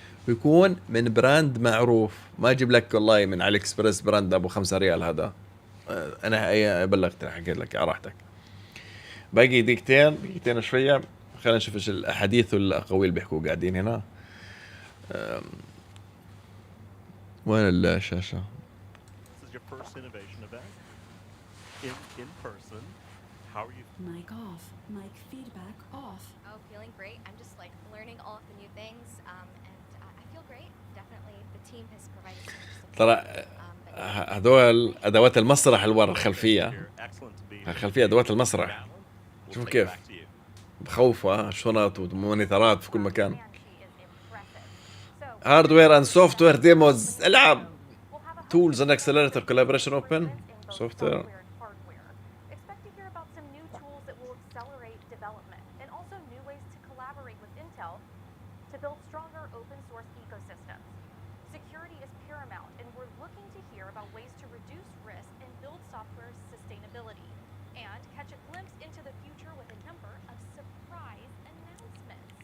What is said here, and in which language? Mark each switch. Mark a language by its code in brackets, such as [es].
[ar] ويكون من براند معروف، ما اجيب لك والله من علي اكسبرس براند ابو 5 ريال. هذا انا بلغت حكيت لك على راحتك. باقي دقيقتين وشويه، خلينا نشوف ايش الاحاديث والاقاويل بيحكوا قاعدين هنا. وين الشاشه؟ [en] This is your first innovation event in person. How are you? Mic off. Mic feedback off. Oh, feeling great. I'm just like learning all of the new things, and I feel great. Definitely, the team has provided so much support. [ar] ترى هذول ادوات المسرح اللي ورا الخلفيه. [en] Here. Excellent to be here. [ar] الخلفيه ادوات المسرح [en] We'll [ar] شوف [en] take it [ar] كيف [en] back to you. [ar] بخوفه، شنط ومونيترات في كل مكان. [en] She is impressive. So, hardware and software demos, العاب tools and accelerator collaboration open software. Expect to hear about some new tools that will accelerate development and also new ways to collaborate with Intel to build stronger open source ecosystems. Security is paramount, and we're looking to hear about ways to reduce risk and build software sustainability and catch a glimpse into the future with a number of surprise announcements.